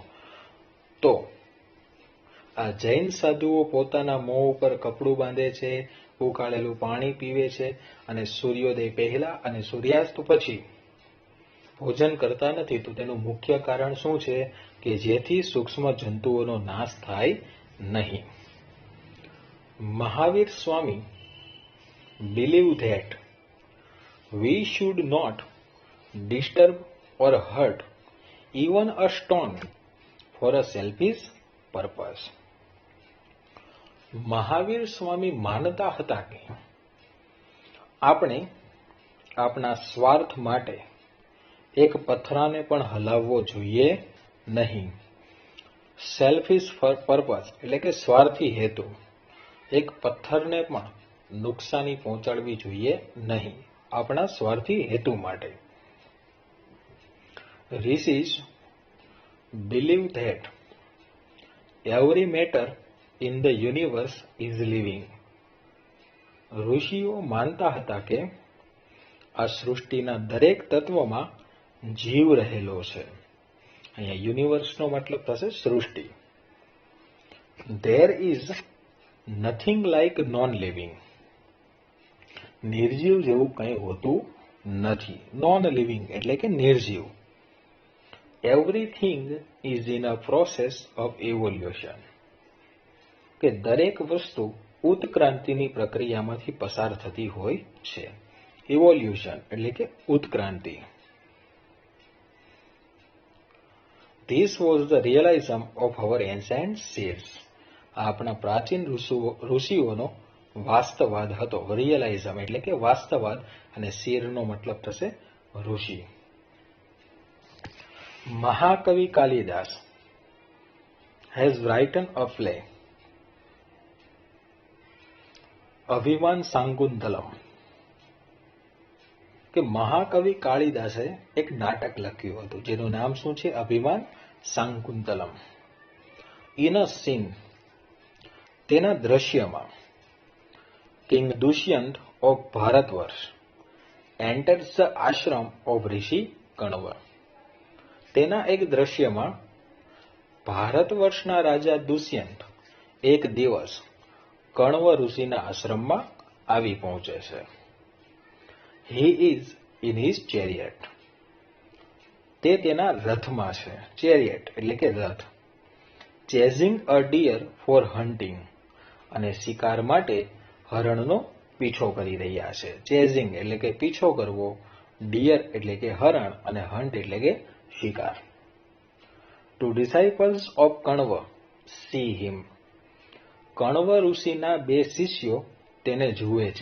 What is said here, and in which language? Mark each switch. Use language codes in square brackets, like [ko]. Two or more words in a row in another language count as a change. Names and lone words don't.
[gu] તો આ જૈન સાધુઓ પોતાના મોં ઉપર કપડું બાંધે છે, ઉકાળેલું પાણી પીવે છે, અને સૂર્યોદય પહેલા અને સૂર્યાસ્ત પછી ભોજન કરતા નથી. તો તેનું મુખ્ય કારણ શું છે? કે જેથી સૂક્ષ્મ જંતુઓનો નાશ થાય નહીં. [en] મહાવીર સ્વામી believe that we should not disturb or hurt even a stone for a selfish purpose. [gu] મહાવીર સ્વામી માનતા હતા કે આપણે આપણા સ્વાર્થ માટે એક પથરાને પણ હલાવવો જોઈએ નહીં. [en] selfish purpose [gu] એટલે કે સ્વાર્થી હેતુ, એક પથ્થરને પણ નુકસાની પહોંચાડવી જોઈએ નહીં આપણા સ્વાર્થી હેતુ માટે. [en] ઋષિઝ believe that every matter in the universe is living. [gu] ઋષિઓ માનતા હતા કે આ સૃષ્ટિના દરેક તત્વમાં જીવ રહેલો છે. અહીંયા યુનિવર્સનો મતલબ થશે સૃષ્ટિ. [en] There is nothing like non-living. [gu] નિર્જીવ જેવું કંઈ હોતું નથી. [en] non living [gu] એટલે કે નિર્જીવ. [en] Everything is in a process of evolution. [gu] કે દરેક વસ્તુ ઉત્ક્રાંતિની પ્રક્રિયામાંથી પસાર થતી હોય છે. ઇવોલ્યુશન એટલે કે ઉત્ક્રાંતિ. [en] This was the realism of our ancient seers. [gu] આપણા પ્રાચીન ઋષિઓનો વાસ્તવાદ હતો. રિયલાઇઝમ એટલે કે વાસ્તવાદ, અને શેરનો મતલબ થશે ઋષિ. [en] મહાકવિ કાલિદાસ has written a play, અભિમાન શાકુંતલમ. [gu] કે મહાકવિ કાલિદાસે એક નાટક લખ્યું હતું જેનું નામ શું છે? અભિમાન શાકુંતલમ. [en] In a scene, [gu] તેના દ્રશ્યમાં, [en] King Dushyant of Bharatvarsha enters the ashram of Rishi Kanva. [gu] તેના એક દ્રશ્યમાં ભારતવર્ષના રાજા દુષ્યંત એક દિવસ કણવ ઋષિના આશ્રમમાં આવી પહોંચે છે. [en] He is in his chariot. [gu] તે તેના રથમાં છે. ચેરિયટ એટલે કે રથ. [en] Chasing a deer for hunting, [gu] અને શિકાર માટે હરણનો પીછો કરી રહ્યા છે. ચેઝિંગ એટલે કે પીછો કરવો, ડિયર એટલે કે હરણ, અને હન્ટ એટલે કે શિકાર. [en] Two disciples of Kanva see him. [gu] કણવ ઋષિના બે શિષ્યો તેને જુએ છે.